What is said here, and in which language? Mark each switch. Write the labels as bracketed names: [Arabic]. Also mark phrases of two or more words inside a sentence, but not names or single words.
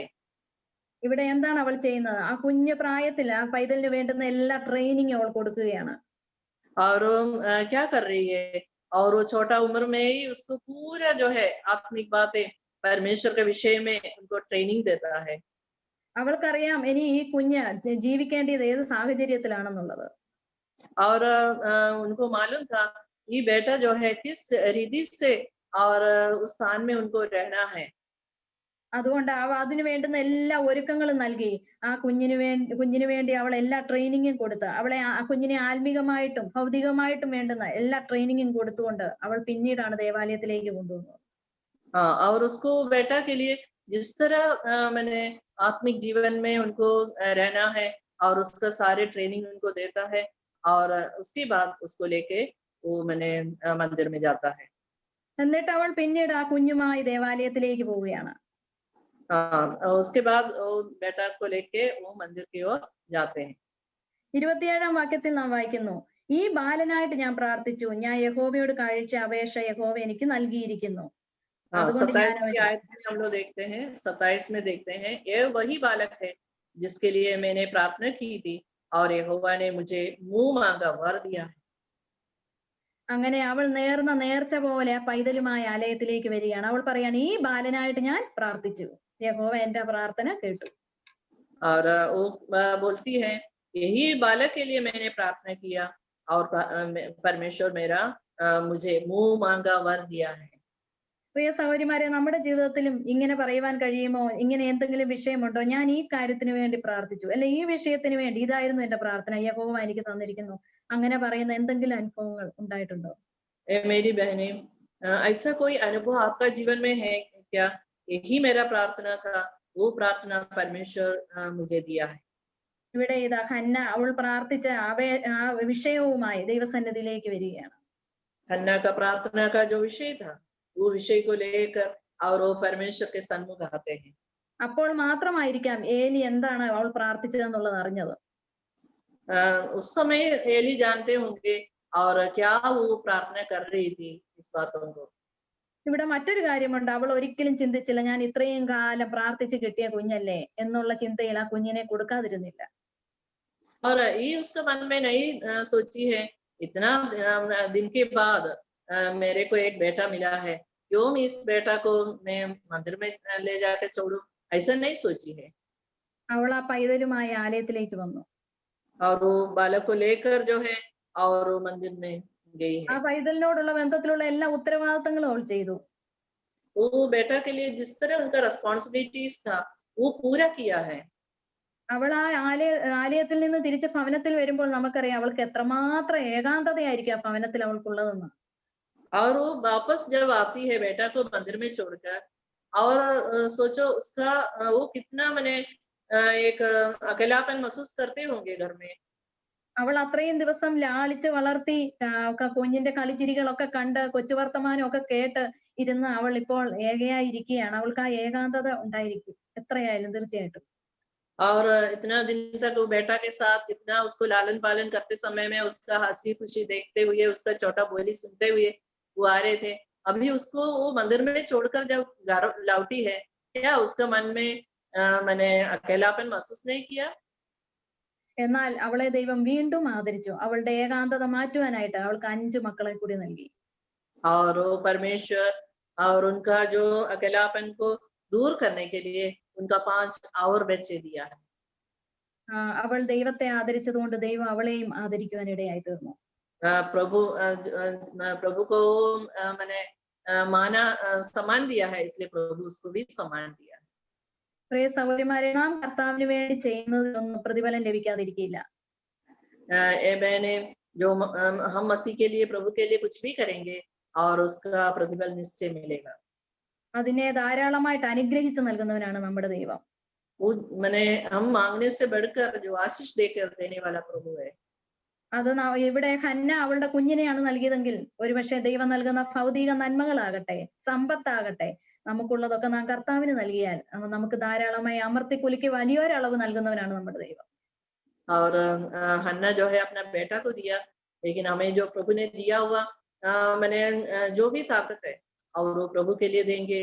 [Malayalam] ഇവിടെ എന്താണ് അവൾ ചെയ്യുന്നത്? ആ കുഞ്ഞു പ്രായത്തിൽ ആ പൈതലിന് വേണ്ടുന്ന എല്ലാ ട്രെയിനിങ് അവൾ കൊടുക്കുകയാണ്. [Hindi] और क्या कर रही है? और वो छोटा उम्र में ही उसको पूरा जो है आत्मिक बातें परमेश्वर के विषय में उनको ट्रेनिंग देता है। [Malayalam] അവൾക്കറിയാം ഇനി ഈ കുഞ്ഞ് ജീവിക്കേണ്ടത് ഏത് സാഹചര്യത്തിലാണെന്നുള്ളത്. [Hindi] और उनको मालूम था ये बेटा जो है किस रीति से और उस स्थान में उनको रहना है। [Malayalam] അതുകൊണ്ട് അവ അതിനു വേണ്ടുന്ന എല്ലാ ഒരുക്കങ്ങളും നൽകി ആ കുഞ്ഞിന് വേണ്ടി അവൾ എല്ലാ ട്രെയിനിങ്ങും കൊടുത്ത് അവളെ ആ കുഞ്ഞിനെ ആത്മീകമായിട്ടും ഭൗതികമായിട്ടും വേണ്ടുന്ന എല്ലാ ട്രെയിനിങ്ങും കൊടുത്തുകൊണ്ട് അവൾ പിന്നീടാണ് ദേവാലയത്തിലേക്ക് കൊണ്ടുവന്നത്. [Hindi] हाँ, और उसको बेटा के लिए जिस तरह मैंने आत्मिक जीवन में उनको रहना है और उसका सारे ट्रेनिंग उनको देता है और उसके बाद उसको लेके वो मैंने मंदिर में जाता है। [Malayalam] എന്നിട്ട് അവൾ പിന്നീട് ആ കുഞ്ഞുമായി ദേവാലയത്തിലേക്ക് പോവുകയാണ്. [Hindi] हाँ, उसके बाद वो बेटा को लेके वो मंदिर की ओर जाते हैं। [Malayalam] 27 വാക്യത്തിൽ നാം വായിക്കുന്നു, ഈ ബാലനായിട്ട് ഞാൻ പ്രാർത്ഥിച്ചു, ഞാൻ യഹോവയോട് കഴിച്ച അപേക്ഷ യഹോവ എനിക്ക് നൽകിയിരിക്കുന്നു. [Hindi] 27वीं आयत में हम लोग देखते हैं, 27 में देखते हैं, ये वही बालक है जिसके लिए मैंने प्रार्थना की थी और यहोवा ने मुझे मुंह मांगा वर दिया है। [Malayalam] അങ്ങനെ അവൾ നേർന്ന നേർച്ച പോലെ ആ പൈതലുമായ ആലയത്തിലേക്ക് വരികയാണ്. അവൾ പറയാണ്, ഈ ബാലനായിട്ട് ഞാൻ പ്രാർത്ഥിച്ചു, യഹോവ എന്റെ പ്രാർത്ഥന കേട്ടു. [Hindi] और वो बोलती है यही बालक के लिए मैंने प्रार्थना किया और परमेश्वर मेरा मुझे मुंह मांगा वर दिया है। [Malayalam] പ്രിയ സഹോദരിമാരെ, നമ്മുടെ ജീവിതത്തിലും ഇങ്ങനെ പറയുവാൻ കഴിയുമോ? ഇങ്ങനെ എന്തെങ്കിലും വിഷയമുണ്ടോ? ഞാൻ ഈ കാര്യത്തിന് വേണ്ടി പ്രാർത്ഥിച്ചു, അല്ലെ ഈ വിഷയത്തിന് വേണ്ടി ഇതായിരുന്നു എന്റെ പ്രാർത്ഥന, യഹോവ എനിക്ക് തന്നിരിക്കുന്നു, അങ്ങനെ പറയുന്ന എന്തെങ്കിലും അനുഭവങ്ങൾ ഉണ്ടായിട്ടുണ്ടോ? [Hindi] मेरी बहनें, ऐसा कोई अनुभव आपका जीवन में है क्या? यही मेरा प्रार्थना था, वो प्रार्थना परमेश्वर मुझे दिया है। [Malayalam] ഇവിടെ ഇതാ ഹന്ന അവൾ പ്രാർത്ഥിച്ച ആ വിഷയവുമായി ദൈവസന്നിധിയിലേക്ക് വരികയാണ്. [Hindi] हन्ना का प्रार्थना का जो विषय था वो विषय को लेकर और वो परमेश्वर के सन्मुख आते हैं। [Malayalam] അപ്പോൾ മാത്രമായിരിക്കാം ഏലി എന്താണ് അവൾ പ്രാർത്ഥിച്ചതെന്നുള്ളത് അറിഞ്ഞത്. [Hindi] उस समय एली जानते होंगे और क्या वो प्रार्थना कर रही थी इस बातों को। [Malayalam] ഇവിടെ മറ്റൊരു കാര്യമുണ്ട്, അവൾ ഒരിക്കലും ചിന്തിച്ചില്ല ഞാൻ ഇത്രയും കാലം പ്രാർത്ഥിച്ച് കിട്ടിയ കുഞ്ഞല്ലേ എന്നുള്ള ചിന്തയിൽ ആ കുഞ്ഞിനെ കൊടുക്കാതിരുന്നില്ല. [Hindi] और ये उसका मन में नहीं सोची है इतना दिन के बाद मेरे को एक बेटा मिला है, क्यों इस बेटा को मैं मंदिर में ले जाकर छोड़ूं, ऐसा नहीं सोची है। [Malayalam] അവൾ ആ പൈതലുമായി ആലയത്തിലേക്ക് വന്നു. [Hindi] और वो बालक को लेकर जो है और वो मंदिर में गई [Malayalam] ആ [Hindi] है। [Malayalam] പൈതലിനോടുള്ള ബന്ധത്തിലുള്ള എല്ലാ ഉത്തരവാദിത്തങ്ങളും അവൾ ചെയ്തു. [Hindi] वो बेटा के लिए जिस तरह उनका रिस्पॉन्सिबिलिटीज था वो पूरा किया है। [Malayalam] അവൾ ആ ആലയത്തിൽ നിന്ന് തിരിച്ച് ഭവനത്തിൽ വരുമ്പോൾ നമുക്കറിയാം അവൾക്ക് എത്രമാത്രം ഏകാന്തതയായിരിക്കും ആ ഭവനത്തിൽ അവൾക്കുള്ളതെന്ന്. [Hindi] और वो वापस जब आती है बेटा को मंदिर में छोड़कर और सोचो उसका वो कितना मैंने एक अकेलापन महसूस करते होंगे घर में। [Malayalam] അവൾ അത്രയും ദിവസം ലാളിച്ച് വളർത്തി കുഞ്ഞിന്റെ കളിച്ചിരികളൊക്കെ കണ്ട് കൊച്ചു വർത്തമാനം ഒക്കെ കേട്ട് ഇരുന്ന് അവൾ ഇപ്പോൾ ഏകയായിരിക്കുകയാണ്. അവൾക്ക് ആ ഏകാന്തത ഉണ്ടായിരിക്കും എത്രയായാലും തീർച്ചയായിട്ടും. [Hindi] और इतना दिन तक वो बेटा के साथ इतना उसको लालन पालन करते समय में उसका हंसी खुशी देखते हुए उसका छोटा बोली सुनते हुए वो आ रहे थे, अभी उसको वो मंदिर में छोड़कर जब घर लौटी है, क्या उसका मन में मैंने अकेलापन महसूस नहीं किया? [Malayalam] എന്നാൽ അവളെ ദൈവം വീണ്ടും ആദരിച്ചു. അവളുടെ ഏകാന്തത മാറ്റുവാനായിട്ട് അവൾക്ക് 5 മക്കളെ കൂടി നൽകി. [Hindi] और वो परमेश्वर और उनका जो अकेलापन को दूर करने के लिए उनका 5 और बच्चे दिया है। [Malayalam] അവൾ ദൈവത്തെ ആദരിച്ചതുകൊണ്ട് ദൈവം അവളെയും ആദരിക്കുവാൻ ഇടയായി തീർന്നു. [Hindi] प्रभु को मैंने सम्मान दिया है, इसलिए प्रभु उसको भी सम्मान दिया। [Malayalam] പ്രിയ സഹോദരിമാരെ, നാം കർത്താവിന് വേണ്ടി ചെയ്യുന്നതിലൊന്നും പ്രതിഫലം ലഭിക്കാതിരിക്കില്ല. [Hindi] मैंने जो हम मसीह के लिए, प्रभु के लिए कुछ भी करेंगे और उसका प्रतिफल निश्चय मिलेगा। [Malayalam] അതിനെ ധാരാളമായിട്ട് അനുഗ്രഹിച്ചു നൽകുന്നവനാണ് നമ്മുടെ ദൈവം. [Hindi] वो मैंने हम मांगने से बढ़कर जो आशीष देकर देने वाला प्रभु है। [Malayalam] അത് ഇവിടെ ഹന്ന അവളുടെ കുഞ്ഞിനെയാണ് നൽകിയതെങ്കിൽ ഒരുപക്ഷെ ദൈവം നൽകുന്ന ഭൗതിക നന്മകളാകട്ടെ, സമ്പത്താകട്ടെ, നമുക്കുള്ളതൊക്കെ നാം കർത്താവിന് നൽകിയാൽ നമുക്ക് ധാരാളമായി അമർത്തി കുലുക്കി വലിയൊരളവ് നൽകുന്നവനാണ് നമ്മുടെ ദൈവം. [Hindi] और हन्ना जो है अपना बेटा को दिया, लेकिन हमें जो प्रभु ने दिया हुआ मैंने जो भी ताकत है और वो प्रभु के लिए देंगे।